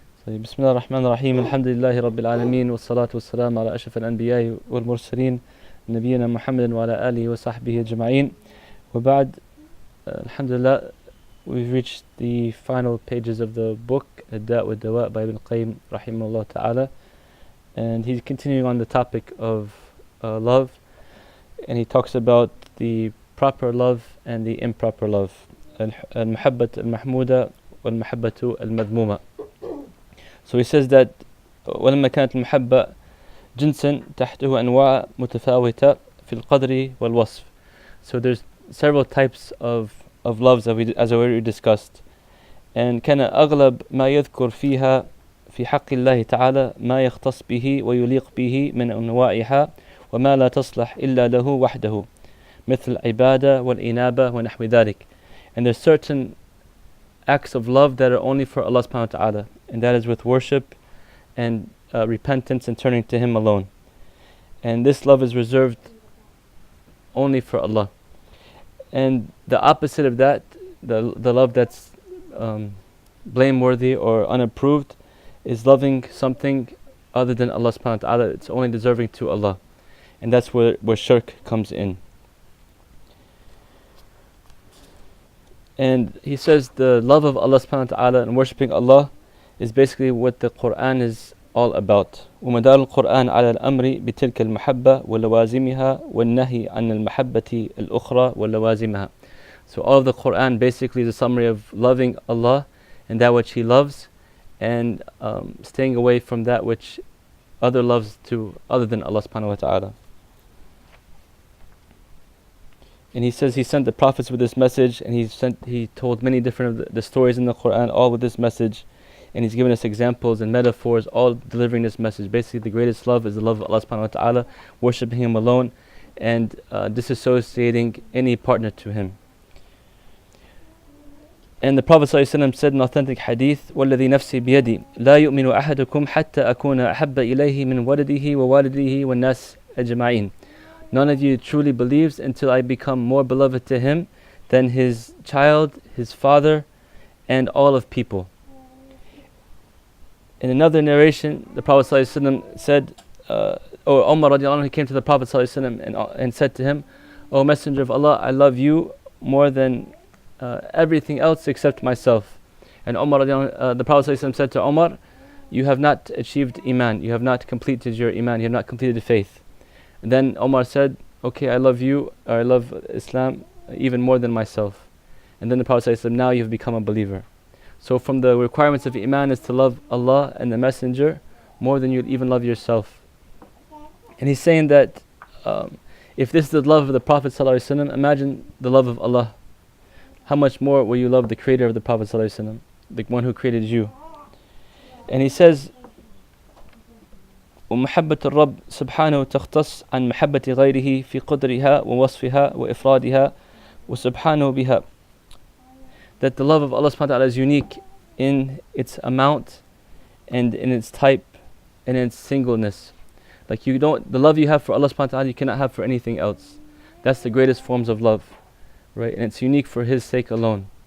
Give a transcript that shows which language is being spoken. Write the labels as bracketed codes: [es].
[ar] بسم الله الرحمن الرحيم الحمد لله رب العالمين والصلاة والسلام على أشرف الأنبياء والمرسلين نبينا محمد وعلى آله وصحبه أجمعين وبعد [en] Alhamdulillah, we've reached the final pages of the book Ad-Da' wa Dawa' by Ibn rahimahullah ta'ala, and he's continuing on the topic of love, and he talks about the proper love and the improper love, [ar] al-muhabbat al-mahmuda wal-muhabbatu al-madmuma. [en] So he says that [ar] ولما كانت المحبة جنسا تحته أنواع متفاوتة في القدر والوصف. [en] So there's several types of loves as we already discussed. [ar] And كان أغلب ما يذكر فيها في حق الله تعالى ما يختص به ويليق به من أنواعها وما لا تصلح إلا له وحده مثل العبادة والإنابة ونحو ذلك. [en] And there's certain acts of love that are only for Allah subhanahu wa ta'ala, and that is with worship and repentance and turning to Him alone. And this love is reserved only for Allah. And the opposite of that, the love that's blameworthy or unapproved, is loving something other than Allah subhanahu wa ta'ala. It's only deserving to Allah. And that's where shirk comes in. And he says the love of Allah subhanahu wa ta'ala and worshipping Allah is basically what the Quran is all about. [ar] ومدار القرآن على الأمر بتلك المحبة ولوازمها والنهي عن المحبة الأخرى ولوازمها. [en] So all of the Quran basically is a summary of loving Allah and that which He loves, and staying away from that which other loves to other than Allah subhanahu wa ta'ala. And he says he sent the prophets with this message, and he told many different of the stories in the Quran, all with this message, and he's given us examples and metaphors, all delivering this message. Basically, the greatest love is the love of Allah subhanahu wa ta'ala, worshipping Him alone, and disassociating any partner to Him. And the Prophet ﷺ said in authentic hadith, [ar] وَالَّذِي نَفْسِي بِيَدِي لَا يُؤْمِنُ أَحَدُكُمْ حَتَّى أَكُونَ أَحَبَّ إِلَيْهِ مِنْ وَلَدِهِ وَوَالِدِهِ وَالنَّاسِ أَجْمَعِينَ. [en] None of you truly believes until I become more beloved to him than his child, his father, and all of people. In another narration, the Prophet ﷺ said, or Umar radiallahu anhu came to the Prophet ﷺ and said to him, O Messenger of Allah, I love you more than everything else except myself. And Umar the Prophet ﷺ said to Umar, you have not achieved Iman, you have not completed your Iman, you have not completed the faith. And then Omar said, okay, I love you, or I love Islam even more than myself. And then the Prophet said, now you have become a believer. So from the requirements of Iman is to love Allah and the Messenger more than you'd even love yourself. And he's saying that if this is the love of the Prophet ﷺ, imagine the love of Allah. How much more will you love the creator of the Prophet ﷺ, the one who created you? And he says, [ar] ومحبة الرب سبحانه تختص عن محبة غيره في قدرها ووصفها وإفرادها وسبحانه بها. [en] That the love of Allah subhanahu wa ta'ala is unique in its amount and in its type and in its singleness. Like the love you have for Allah subhanahu wa ta'ala you cannot have for anything else. That's the greatest forms of love, right? And it's unique for His sake alone.